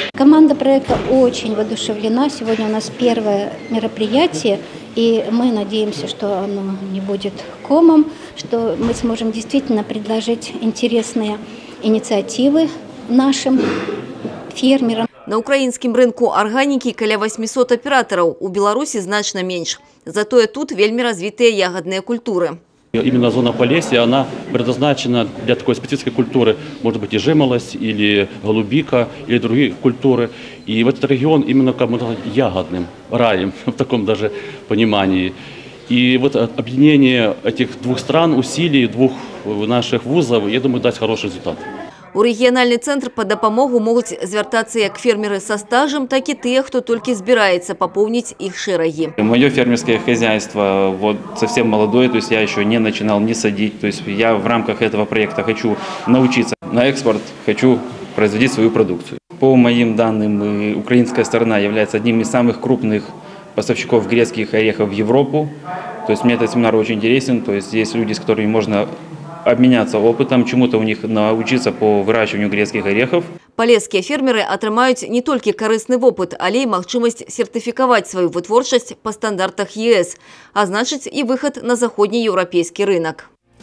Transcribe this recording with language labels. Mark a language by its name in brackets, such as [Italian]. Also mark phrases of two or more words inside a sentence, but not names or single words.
[Russian] Команда проекта очень воодушевлена. Сегодня у нас первое мероприятие, и мы надеемся, что оно не будет комом, что мы сможем действительно предложить интересные инициативы нашим фермерам. [Belarusian] На украінскім рынку арганікі каля 800 аператараў, у Беларусі значна менш. Затое тут вельмі развітыя ягодныя культуры. [Russian] Именно зона Полесья, она предназначена для такой специфической культуры, может быть и жимолость, или голубика, или другие культуры. И в этот регион именно как бы ягодным раем, в таком даже понимании. И вот объединение этих двух стран, усилий двух наших вузов, я думаю, даст хороший результат. [Belarusian] У рэгіянальны цэнтр па дапамогу могуць звяртацца як фермеры са стажем, так і тыя, хто толькі збіраецца папоўніць іх шэрагі. [Russian] Мое фермерское хозяйство совсем молодое, то есть я еще не начинал не садить. То есть я в рамках этого проекта хочу научиться на экспорт, хочу производить свою продукцию. По моим данным, украинская сторона является одним из самых крупных поставщиков грецких орехов в Европу. То есть мне этот семинар очень интересен, то есть есть люди, с которыми можно обменяться опытом, чему-то у них научиться по выращиванию грецких орехов. [Belarusian] Полесскія фермеры атрымаюць не толькі карысны вопыт, але і магчымасць сертыфікаваць сваю вытворчасць па стандартах ЕС, а значыць і выхад на заходнееўрапейскі рынок.